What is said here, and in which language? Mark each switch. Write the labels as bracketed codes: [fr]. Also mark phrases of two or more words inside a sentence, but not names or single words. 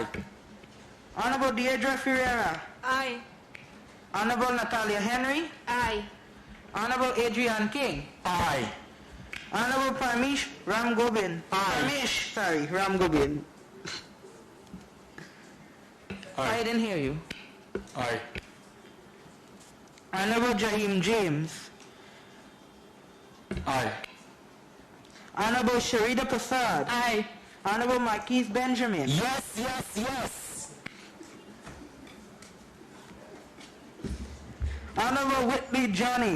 [en] Honorable Deirdre Ferreira? Aye. Honorable Natalia Henry? Aye. Honorable Adrian King? Aye. Honorable Parmish Ramgobin? Ramgobin. I didn't hear you. Aye. Honorable Jaheim James? Aye. Honorable Sharida Prasad? Aye. Honorable Marquise Benjamin? Yes, yes, yes. Honorable Whitley Johnny?